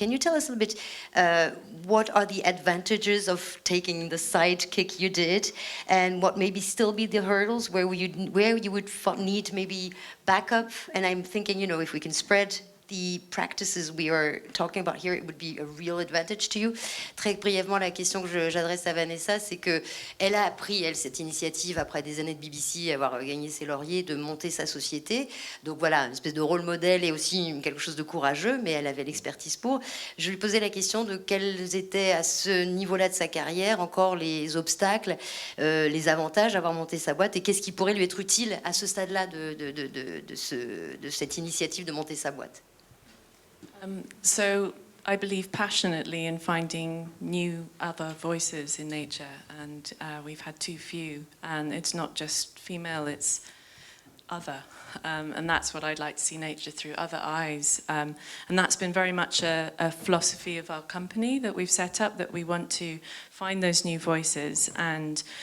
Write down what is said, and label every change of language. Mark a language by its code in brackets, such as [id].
[en] Can you tell us a little bit what are the advantages of taking the sidekick you did, and what maybe still be the hurdles where you would need maybe backup? And I'm thinking, if we can spread the practices we are talking about here, it would be a real advantage to you. [fr] Très brièvement, la question que j'adresse à Vanessa, c'est que elle a appris, cette initiative, après des années de BBC, avoir gagné ses lauriers, de monter sa société. Donc voilà, une espèce de rôle modèle et aussi quelque chose de courageux, mais elle avait l'expertise pour. Je lui posais la question de quels étaient, à ce niveau-là de sa carrière, encore les obstacles, les avantages d'avoir monté sa boîte, et qu'est-ce qui pourrait lui être utile à ce stade-là de cette initiative de monter sa boîte. [en] So I believe passionately in finding new other voices in nature, and we've had too few, and it's not just female, it's other, and that's what I'd like to see nature through other eyes, and that's been very much a philosophy of our company that we've set up, that we want to find those new voices, and